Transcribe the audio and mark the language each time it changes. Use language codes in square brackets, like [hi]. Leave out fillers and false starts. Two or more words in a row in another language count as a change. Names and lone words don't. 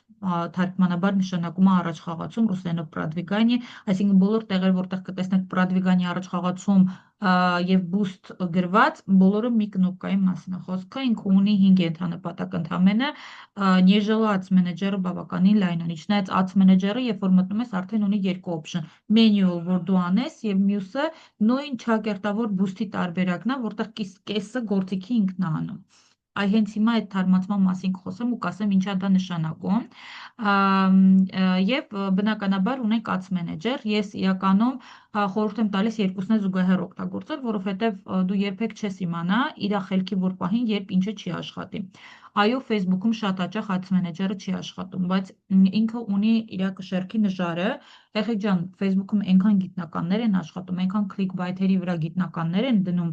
[hy] թարգմանաբար նշանակում է առաջ խաղացում, ռուսերենով продвигание, այսինքն բոլոր տեղեր, որտեղ կտեսնեք продвигание առաջ խաղացում եւ boost գրված, բոլորը մի կնոպկայի մասին է խոսքը, ինքը ունի 5 ենթանպատակ ընդամենը, Նեժելը Ads Manager-ը բավականին լայն ունի, չնայած Ads Manager-ը, երբ որ մտնում ես, արդեն ունի երկու [en] option, manual, [hy] որ դու անես եւ մյուսը նույն ճակերտավոր boost-ի տարբերակն է, որտեղ կեսը գործիքի ինքն է անում։ Այ հենց հիմա այդ թարմացման մասին կխոսեմ ու կասեմ ինչա դա նշանակում։ Եվ բնականաբար ունենք Ads Manager, ես իրականում խորհուրդ եմ տալիս երկուսն է զուգահեռ օգտագործել, որովհետև դու երբեք չես իմանա իր խելքի որ պահին, երբ ինչը չի աշխատի։ Այո, Facebook-ում շատ հաճախ Ads Manager-ը չի աշխատում, բայց ինքը ունի իր կշեռքի նժարը։ Եղեք ջան, Facebook-ում այնքան գիտնականներ են աշխատում, այնքան clickbait-երի վրա գիտնականներ են դնում